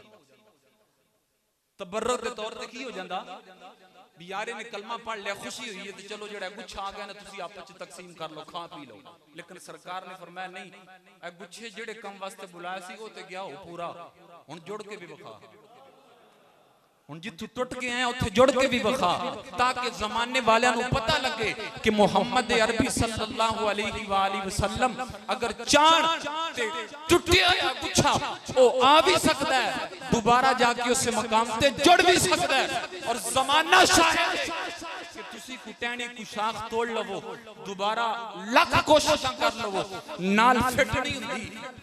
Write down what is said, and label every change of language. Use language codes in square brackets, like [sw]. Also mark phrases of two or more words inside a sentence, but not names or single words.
[pa] تبرک دے طور تے کی ہو جاندا بھی یار نے کلمہ پڑھ لیا، خوشی ہوئی ہے تو چلو جیہڑا گچھا آ گیا نا تسی آپس چ تقسیم کر لو، کھا پی لو. لیکن سرکار نے فرمایا نہیں، اے گچھے جیہڑے کم واسطے بلایا سی اوہ تے گیا ہو پورا، ہن جڑ کے بھی وکھا، ہن جتھوں ٹٹ کے آئے اوتھے جڑ کے بھی وکھا، تاکہ زمانے والیاں نوں پتہ لگے کہ محمد عربی [ar] صلى الله عليه وسلم [pa] اگر چاہن تے ٹٹیا یا گچھا اوہ آ بھی سکدا ہے، دوبارہ جا کے اس مقام تے جڑ بھی سکدا ہے. اور زمانہ شاید کہ تسی کٹینی کو شاخ توڑ لوو، دوبارہ لکھ کوششاں کر لوو، نال فٹ نہیں ہندی.